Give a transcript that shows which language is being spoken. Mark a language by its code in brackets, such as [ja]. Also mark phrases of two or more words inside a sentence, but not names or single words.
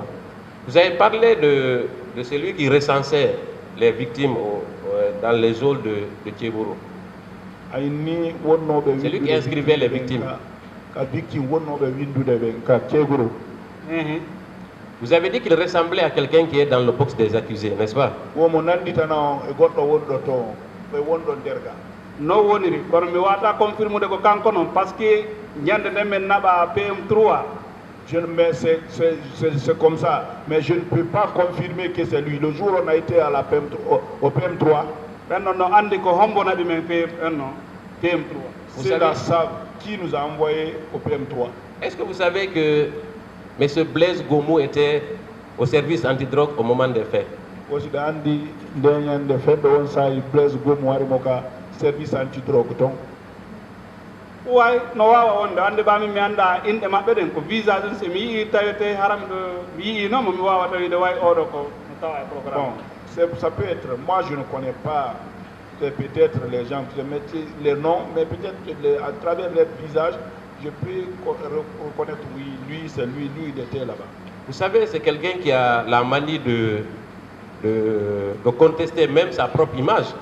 [fr] Vous avez parlé de celui qui recensait les victimes dans les zones de Tchebourou. Celui qui inscrivait les victimes. Vous avez dit qu'il ressemblait à quelqu'un qui est dans le box des accusés, n'est-ce pas? [ff] No woniri kono mi wata confirmer ko kanko non [fr] parce que [ff] ñande men naba PM3 [fr] c'est comme ça, mais je ne peux pas confirmer que c'est lui. Le jour où on a été à la au PM3, ceux-là savent qui nous a envoyé au PM3. Est-ce que vous savez que M. Blaise Gomu était au service antidrogue au moment des faits? Service antidrogue donc. Ouais, [ff] no wawa wonde ande bami mi anda inde mabbe den ko visa den se mi tawete haram do yi no mi wawa tawide way odo ko tawa programme. [fr] Bon, ça peut être, moi je ne connais pas peut-être les gens qui mettent les noms, mais peut-être à travers leur visage, je peux reconnaître oui, lui c'est lui il était là-bas. Vous savez, c'est quelqu'un qui a la manie de contester même sa propre image.